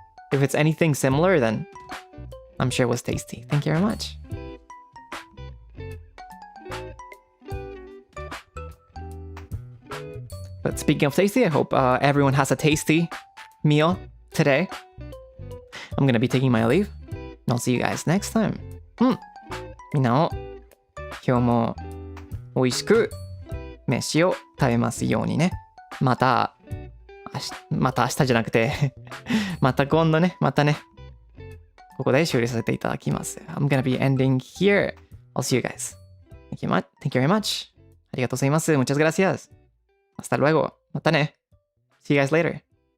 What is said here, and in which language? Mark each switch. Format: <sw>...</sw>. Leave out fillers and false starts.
<en>If it's anything similar, then I'm sure it was tasty. Thank you very much. But speaking of tasty, I hope everyone has a tasty meal today. I'm gonna be taking my leave, and I'll see you guys next time.</en> <ja>みんなも今日も美味しく飯を食べますようにね。また明日じゃなくてまた今度ね、またね。ここで終了させていただきます。</ja> <en>I'm gonna be ending here. I'll see you guys. Thank you very much.</en> <ja>ありがとうございます。</ja> <es>Muchas gracias. Hasta luego.</es> <ja>またね.</ja> <en>See you guys later.</en>